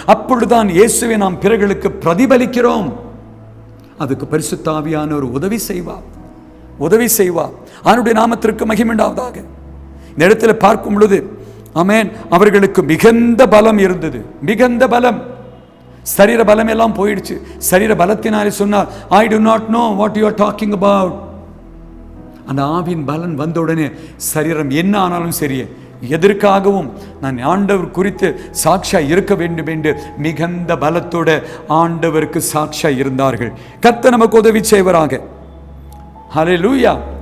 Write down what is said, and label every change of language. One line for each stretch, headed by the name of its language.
Tamil: அப்பொழுதுதான் இயேசுவை நாம் பிறர்களுக்கு பிரதிபலிக்கிறோம். அதுக்கு பரிசுத்த ஆவியானவர் உதவி செய்வார், உதவி செய்வார். அவருடைய நாமத்திற்கு மகிமை உண்டாவதாக. இந்த இடத்துல பார்க்கும் பொழுது ஆமென் அவர்களுக்கு மிகுந்த பலம் இருந்தது, மிகுந்த பலம். சரீர பலம் எல்லாம் போயிடுச்சு. சரீர பலத்தினாலே சொன்னார்,
English: I do not know what you are talking about.
Tamil: அந்த ஆவியின் பலன் வந்த உடனே சரீரம் என்ன ஆனாலும் சரியே, எதற்காகவும் நான் ஆண்டவர் குறித்து சாட்சியா இருக்க வேண்டும் என்று மிகுந்த பலத்தோட ஆண்டவருக்கு சாட்சியா இருந்தார்கள். கர்த்தர் நமக்கு உதவி செய்வராக. ஹல்லேலூயா.